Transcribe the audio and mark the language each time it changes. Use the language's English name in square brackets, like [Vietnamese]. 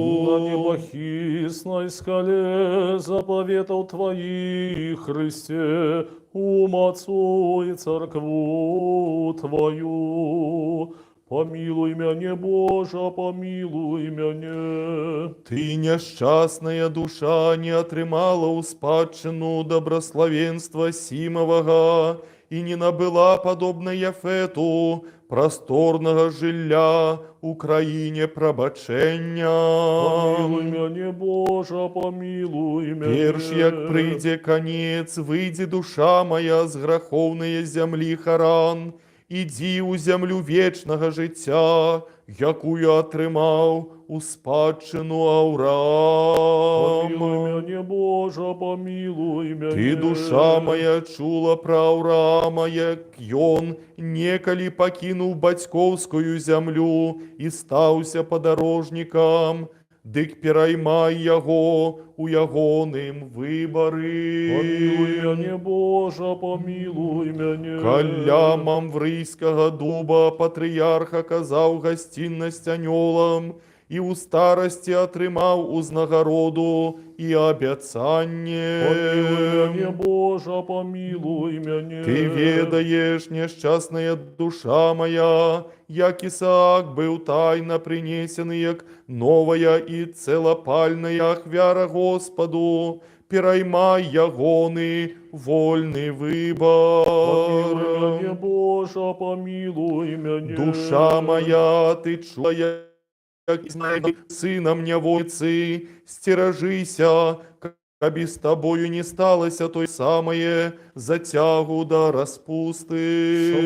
[Belarusian] На небохисной скале заповедал Твоих, Христе, умацуй церкву Твою. [Russian] Помилуй меня, Боже, помилуй меня. [Belarusian] Ты, нещасная душа, не атрымала ў спадчыну добрословенства сімавага і не набыла, падобна Яфету, просторнага жылля у краіне прабачэння. [Russian] Помилуй меня, Боже, помилуй меня. [Belarusian] Перш як прыйдзе канец, выйдзе душа моя з грахоўнае зямлі Харан, ідзі ў зямлю вечнага жыцця, якую атрымаў у спадчыну Аўрам. [Russian] Помилуй меня, Боже, помилуй меня. [Belarusian] Ты, душа моя, чула пра Аўрама, як ён некалі пакінуў бацькоўскую зямлю і стаўся падарожнікам, дык пераймай яго у ягоным выбары. [Russian] Помилуй меня, Боже, помилуй меня. [Belarusian] Каля мамврыйскага дуба патрыярх аказаў гасціннасць анёлам і ў старасці атрымаў узнагароду і абяцанне. [Russian] Помилуй меня, Боже, помилуй меня. [Belarusian] Ты ведаеш, няшчасная душа моя, як Ісаак быў тайна прынесены як новая і цэлапальная ахвяра Господу, пераймай ягоны вольны выбор. [Russian] Помилуй меня, Боже, помилуй меня. [Belarusian] Душа моя, ты чула, як знайду сынам нявольцы, сцеражыся, каб з табою не сталася той самае зацягу да распусты.